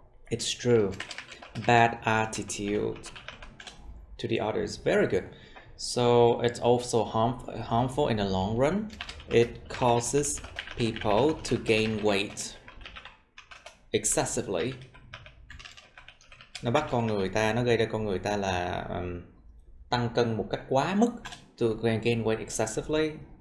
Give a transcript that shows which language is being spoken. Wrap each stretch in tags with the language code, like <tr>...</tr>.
<en>It's true. Bad attitude to the others. Very good. So it's also harmful in the long run. It causes people to gain weight excessively.</en> <vi>Nó bắt con người ta, nó gây ra con người ta là tăng cân một cách quá mức.</vi> <en>To gain weight excessively.</en>